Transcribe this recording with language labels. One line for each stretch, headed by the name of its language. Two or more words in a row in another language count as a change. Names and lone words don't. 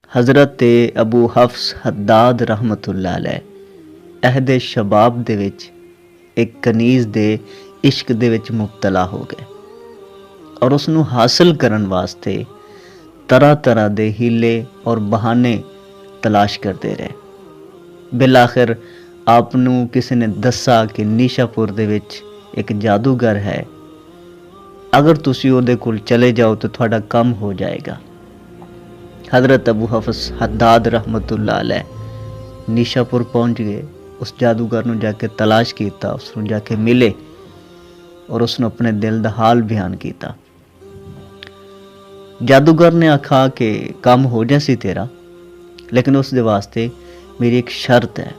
Punjabi: حضرت ابو حفص حداد
Arabic: رحمة الله عليه
Punjabi: ਅਹਿਦ ਸ਼ਬਾਬ ਦੇ ਵਿੱਚ ਇੱਕ ਕਨੀਜ਼ ਦੇ ਇਸ਼ਕ ਦੇ ਵਿੱਚ ਮੁਬਤਲਾ ਹੋ ਗਏ ਔਰ ਉਸ ਨੂੰ ਹਾਸਲ ਕਰਨ ਵਾਸਤੇ ਤਰ੍ਹਾਂ ਤਰ੍ਹਾਂ ਦੇ ਹੀਲੇ ਔਰ ਬਹਾਨੇ ਤਲਾਸ਼ ਕਰਦੇ ਰਹੇ। ਬਿਲ ਆਖਿਰ ਆਪ ਨੂੰ ਕਿਸੇ ਨੇ ਦੱਸਾ ਕਿ ਨੀਸ਼ਾਪੁਰ ਦੇ ਵਿੱਚ ਇੱਕ ਜਾਦੂਗਰ ਹੈ, ਅਗਰ ਤੁਸੀਂ ਉਹਦੇ ਕੋਲ ਚਲੇ ਜਾਓ ਤਾਂ ਤੁਹਾਡਾ ਕੰਮ ਹੋ ਜਾਏਗਾ।
Urdu: حضرت ابو حفص حداد
Arabic: رحمة الله عليه
Urdu: نیشاپور پہنچ گئے.
Punjabi: ਉਸ ਜਾਦੂਗਰ ਨੂੰ ਜਾਕੇ ਤਲਾਸ਼ ਕਿਆ, ਉਸਨੂੰ ਜਾਕੇ ਮਿਲੇ ਔਰ ਉਸਨੂੰ ਅਪਣੇ ਦਿਲ ਦਾ ਹਾਲ ਬਯਾਨ ਕਿਆ। ਜਾਦੂਗਰ ਨੇ ਆਖਾ ਕਿ ਕਾਮ ਹੋ ਜਾਸੀ ਤੇਰਾ, ਲੇਕਿਨ ਉਸ ਦੇ ਵਾਸਤੇ ਮੇਰੀ ਏਕ ਸ਼ਰਤ ਹੈ।